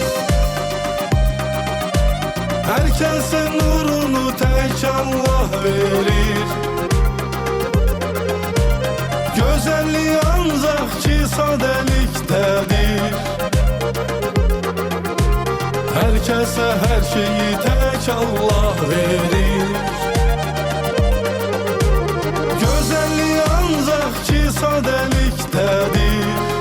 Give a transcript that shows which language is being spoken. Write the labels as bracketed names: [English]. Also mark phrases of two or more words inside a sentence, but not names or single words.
[Azerbaijani] Hər kəsin nurunu tək Allah verir. Gözəllik ancaq ki sadəlikdədir. [Turkish] her şeyi tek Allah verir. Güzelliği ancak ki sadeliktedir.